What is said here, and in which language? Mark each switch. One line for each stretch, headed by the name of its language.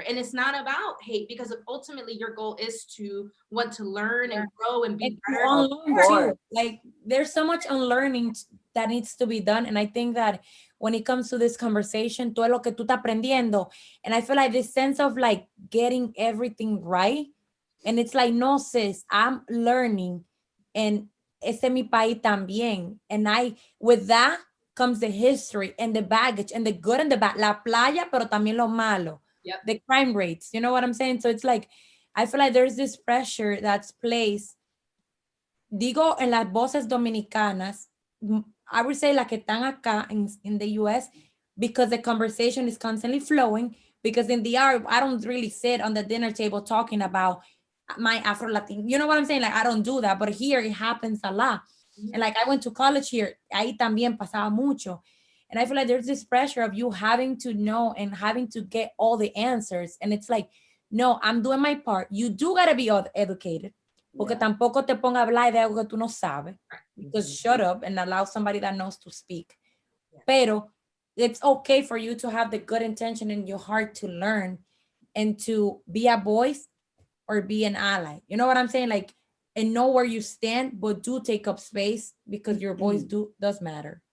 English: And it's not about hate, because ultimately your goal is to want to learn and grow and be better. Like there's so much unlearning that needs to be done. And I think that when it comes to this conversation,
Spanish: todo lo que tú estás aprendiendo,
English: and I feel like this sense of like getting everything right. And it's like, no, sis, I'm learning.
Spanish: And este es mi país también.
English: And with that comes the history and the baggage and the good and the bad.
Spanish: La playa, pero también lo malo.
English: Yep. The crime rates. You know what I'm saying? So it's like, I feel like there's this pressure that's placed,
Spanish: digo, en las voces dominicanas,
English: I would say
Spanish: las que están acá
English: in the US, because the conversation is constantly flowing, because in the art, I don't really sit on the dinner table talking about my Afro-Latin, you know what I'm saying? Like, I don't do that, but here it happens a lot. And like, I went to college here,
Spanish: ahí también pasaba mucho.
English: And I feel like there's this pressure of you having to know and having to get all the answers. And it's like, no, I'm doing my part. You do gotta be educated.
Spanish: Porque tampoco te ponga a hablar de algo que tú no sabes.
English: Because shut up and allow somebody that knows to speak. Pero it's okay for you to have the good intention in your heart to learn and to be a voice or be an ally. You know what I'm saying? Like, and know where you stand, but do take up space, because your voice does matter.